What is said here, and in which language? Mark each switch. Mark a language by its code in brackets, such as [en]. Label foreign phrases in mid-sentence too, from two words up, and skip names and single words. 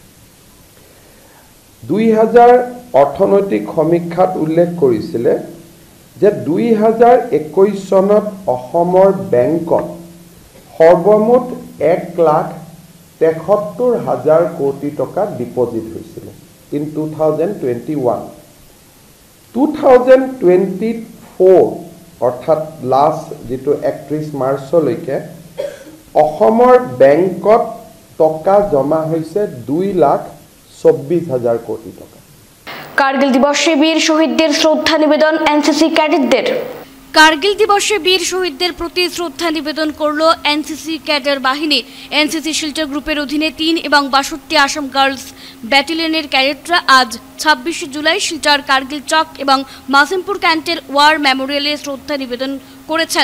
[as] 2000 অৰ্থনৈতিক সমীক্ষাত উল্লেখ কৰিছিলে যে 2021 চনত অসমৰ বেংকত সৰ্বমুঠ 1,73,000 কোটি টকা ডিপজিট হৈছিলে in 2021। 2024 অৰ্থাৎ লাষ্ট যেটো 31 মাৰ্চলৈকে অসমৰ বেংকত টকা জমা হৈছে 2,24,000 কোটি টকা। [bn] কার্গিল দিবসে বীর শহীদদের শ্রদ্ধা নিবেদন এনসিসি ক্যাডেটদের। কার্গিল দিবসে বীর শহীদদের প্রতি শ্রদ্ধা নিবেদন করল এনসিসি ক্যাডার বাহিনী। এনসিসি শিলচর গ্রুপের অধীনে 3 এবং 62 আসাম গার্লস ব্যাটালিয়নের ক্যাডেটরা আজ 26 জুলাই শিলচর কার্গিল চক এবং মাসিমপুর ক্যান্টের [en] war memorial [bn] শ্রদ্ধা নিবেদন করেছেন।